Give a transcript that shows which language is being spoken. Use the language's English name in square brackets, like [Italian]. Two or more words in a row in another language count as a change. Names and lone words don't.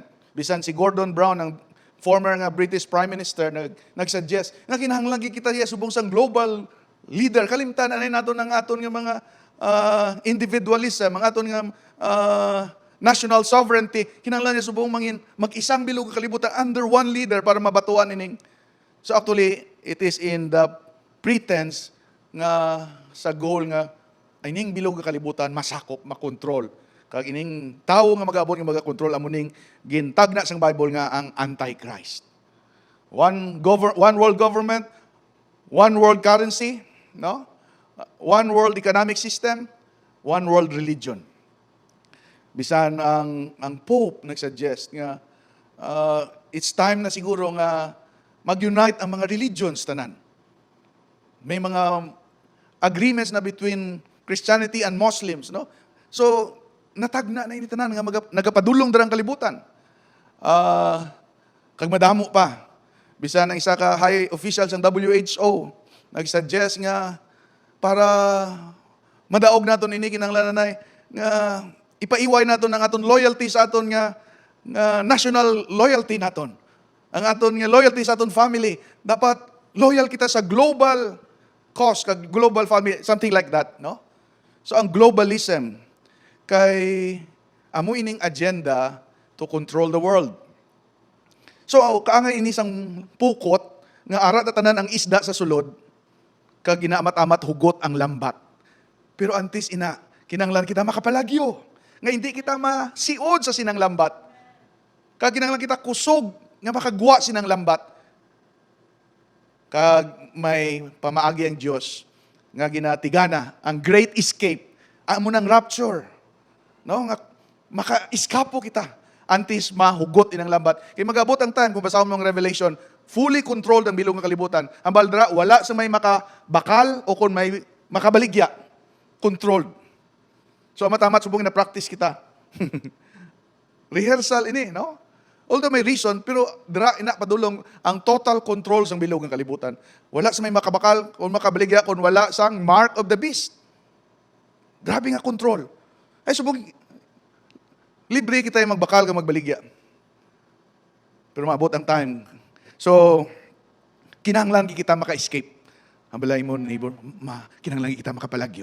[Hiligaynon] Bisan si Gordon Brown, ang former nga [English] British Prime Minister, [Hiligaynon] nag-suggest nga kinahanglan kita siya subong sang [English] global leader. [Hiligaynon] Kalimtan anay naton ang aton nga mga individualism, ang aton nga [English] national sovereignty. [Hiligaynon] Kinahanglan niya subong mag-isang bilog kalibutan [English] under one leader [Hiligaynon] para mabatuan ining. [English] So actually, it is in the pretense [Hiligaynon] nga sa goal nga ining bilog kalibutan masakop, makontrol. Kag ining tawo nga mag-abot nga magakontrol amo ning gintagna sang Bible nga ang Antichrist. [English] One world government, one world currency, no? One world economic system, one world religion. [Hiligaynon] Bisan ang Pope nagsuggest nga [English] it's time [Hiligaynon] na siguro nga mag-unite ang mga religions tanan. May mga agreements na [English] between Christianity and Muslims, [Hiligaynon] no? So natagna na ini tanan nga nagapadulong darang kalibutan. Kag madamo pa. Bisan ang isa ka [English] high official [Hiligaynon] sa WHO nag-suggest nga para madaog naton ini kinahanglan nga ipaiway naton ang aton loyalty sa aton nga [English] national loyalty [Hiligaynon] naton. Ang aton nga loyalty sa aton family dapat loyal kita sa [English] global cause, [Hiligaynon] kag [English] global family, something like that, [Hiligaynon] no? So ang globalism kay amo ining agenda [English] to control the world. [Hiligaynon] So, kaangay ini sang pukot, nga arat na tanan ang isda sa sulod, kag ginaamat-amat hugot ang lambat. Pero antis ina, kinanglan kita makapalagyo, nga hindi kita masiod sa sinang lambat. Kag kinanglan kita kusog, nga makagwa sinang lambat. Kag may pamaagi ang Diyos, nga ginatigana, ang [English] great escape, [Hiligaynon] amo ng rapture. No? Nga maka-iskapo kita. Antis mahugot inang lambat. Kaya mag-abot ang time, kung basahon mo ang Revelation, [English] fully controlled [Hiligaynon] ang bilog ng kalibutan. Ang baldra, wala sa may makabakal o kung may makabaligya. Controlled. So, amatamat, subong na practice kita. Rehearsal ini, no? Although may reason, pero dira ina padulong ang [English] total control [Hiligaynon] sa bilog ng kalibutan. Wala sa may makabakal o makabaligya kung wala sang [English] mark of the beast. [Hiligaynon] Grabe nga control. Ay, subong, libre kita yung magbakal ka magbaligya. Pero maabot ang time. So, kinahanglan kita maka-escape. Ang balay mo, neighbor, kinahanglan kita makapalagyo.